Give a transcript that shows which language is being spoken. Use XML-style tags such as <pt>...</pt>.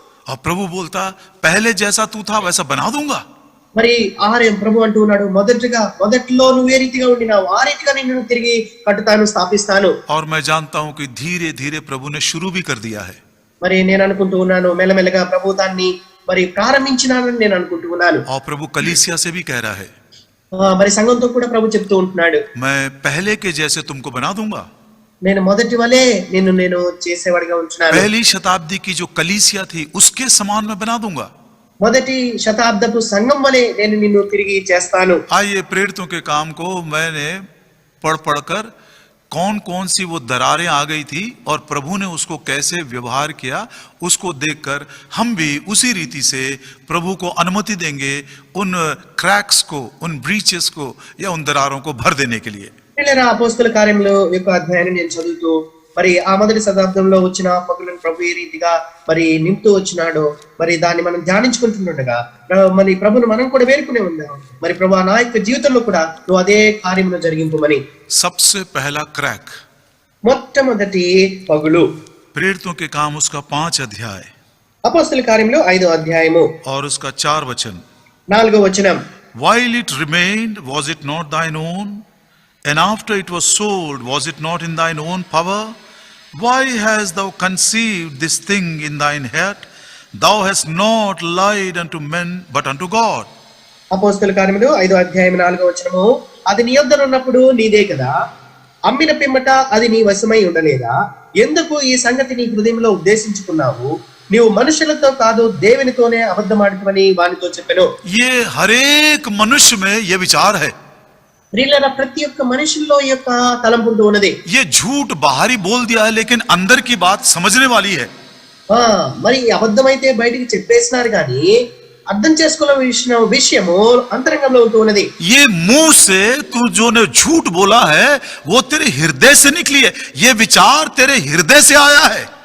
<hi>और प्रभु बोलता पहले जैसा तू था वैसा बना दूंगा।</hi> <te>మరి ఆహారం ప్రభు అంటూ ఉన్నాడు, మొదట్లో నువ్వు ఏ రీతిగా ఉండినావు ఆ రీతిగా నిన్ను తిరిగి కట్టుతాను, స్థాపిస్తాను.</te> <hi>और मैं जानता हूं कि धीरे धीरे प्रभु ने शुरू भी कर दिया है।</hi> <te>మరి నేను అనుకుంటూ ఉన్నాను, మెల్లమెల్లగా ప్రభు దాన్ని మరి ప్రారంభించినానని నేను అనుకుంటూ ఉన్నాను.</te> <hi>और प्रभु कलीसिया से भी कह रहा है,</hi> <te>మరి సంఘంతో కూడా ప్రభు చెప్తూ ఉంటున్నాడు,</te> <hi>मैं पहले के जैसे तुमको बना दूंगा।</hi> <te>నేను మొదటి వలే నేను చేసేవాడిగా ఉంచున్నాను.</te> <hi>पहली शताब्दी की जो कलीसिया थी उसके समान मैं बना दूंगा।</hi> <te>మొదటి శతాబ్దపు సంఘం వలె నేను నిన్ను తిరిగి చేస్తాను.</te> <hi>आइए प्रेरितों के काम को मैंने पढ़कर कौन कौन सी वो दरारें आ गई थी और प्रभु ने उसको कैसे व्यवहार किया उसको देखकर हम भी उसी रीति से प्रभु को अनुमति देंगे उन क्रैक्स को, उन ब्रीचेस को या उन दरारों को भर देने के लिए।</hi> <te>అపోస్తల కార్యములు యొక్క అధ్యాయాన్ని నేను చదువుతూ మరి ఆ మొదటి శతాబ్దంలో వచ్చిన పగులను ప్రభు ఏ రీతిగా మరి నింపుతూ వచ్చినాడో మరి దాన్ని మనం ధ్యానించుకుంటుండగా మరి ప్రభును మనం కూడా వేడుకునే ఉన్నాం. మరి ప్రభు నా యొక్క జీవితంలో కూడా నువ్వు అదే కార్యమును జరిగింపమని.</te> <hi>सबसे पहला क्रैक,</hi> <te>మొట్టమొదటి పగులు,</te> <hi>प्रेरितों के काम उसका 5 अध्याय</hi> <te>అపోస్తల కార్యములు 5వ అధ్యాయము</te> <hi>और उसका 4 वचन।</hi> <te>4వ వచనం.</te> <en>While it remained, was it not thine own? And after it was sold, was it not in thine own power? Why hast thou conceived this thing in thine heart? Thou hast not lied unto men, but unto God.</en> <te>అపోస్తల కార్యములు 5వ అధ్యాయం 4వ వచనము. అది నీ యొద్ద ఉన్నప్పుడు నీదే కదా, అమ్మిన పిమ్మట అది నీ వశమై ఉండలేదా? ఎందుకు ఈ సంగతి నీ హృదయంలో ఉద్దేశించుకున్నావు? నీవు మనుషులతో కాదు దేవునితోనే అబద్ధమాడుతావని వానితో చెప్పెను.</te> <hi>ये हर एक मनुष्य में ये विचार है।</hi> <te>ప్రియులారా, ప్రతి ఒక్క మనుషుల్లో ఈ యొక్క తలంపు ఉంటూ ఉన్నది.</te> <hi>ये झूठ बाहरी बोल दिया है लेकिन अंदर की बात समझने वाली है।</hi> <te>మరి అబద్ధమైతే బయటికి చెప్పేసినారు కానీ అర్థం చేసుకున్న విషయము అంతరంగంలో ఉంటూ ఉన్నది.</te> <hi>ये मुंह से तू जो ने झूठ बोला है वो तेरे हृदय से निकली है, ये विचार तेरे हृदय से आया है।</hi>